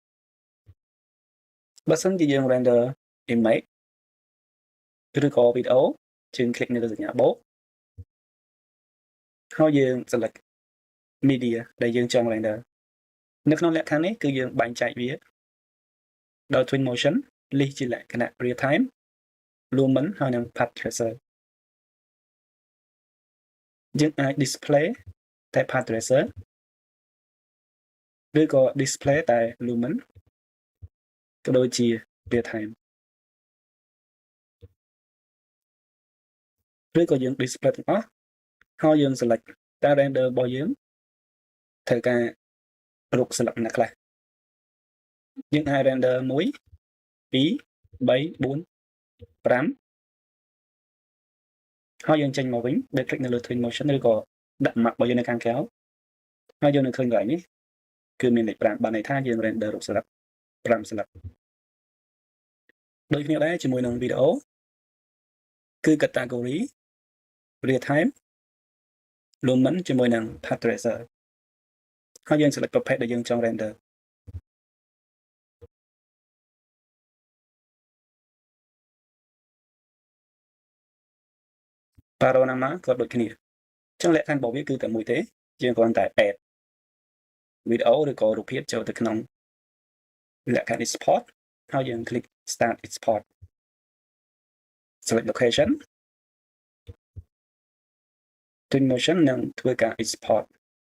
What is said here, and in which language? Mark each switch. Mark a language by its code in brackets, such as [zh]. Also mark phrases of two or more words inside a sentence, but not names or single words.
[km] បើសិនជាយើង [en] render image [km] ឬក៏ video យើង click នៅលើសញ្ញាបូកហើយយើង [en] select media [km] ដែលយើងចង់ render នៅក្នុងលក្ខខណ្ឌនេះគឺយើងបែងចែកវាដោយ Twinmotion list ជាលក្ខណៈ [en] real time lumen [km] ហើយនិង [en] path tracer [km] យើងអាច display តែ [en] path tracer [km] ឬក៏ display តែ lumen ក៏ដូចជា [en] real time [km] ឬក៏យើង display ទាំងអស់ហើយយើង select តែ render របស់យើងត្រូវការរូបសិល្បៈណាខ្លះយើងអាច render 1 2 3 4 5 ហើយយើងចេញមកវិញដោយ click នៅលើ Twinmotion ឬក៏ដាក់ map របស់យើងនៅខាងក្រៅហើយយើងនឹងឃើញកន្លែងនេះគឺមានលេខ 5 បានន័យថាយើង render រូបស្លឹក 5 ស្លឹក ដូចគ្នាដែរជាមួយនឹង video គឺ [en] category real time lumen [km] ជាមួយនឹង [en] path tracer [km] ហើយយើង select ប្រភេទដែលយើងចង់ render panorama ក៏ដូចគ្នាអញ្ចឹងលក្ខខណ្ឌរបស់វាគឺតែមួយទេយើងគ្រាន់តែ [en] add video [km] ឬក៏រូបភាពចូលទៅក្នុងលក្ខខណ្ឌ export ហើយយើង [en] click start export select location [km] Twinmotion នឹងធ្វើការ export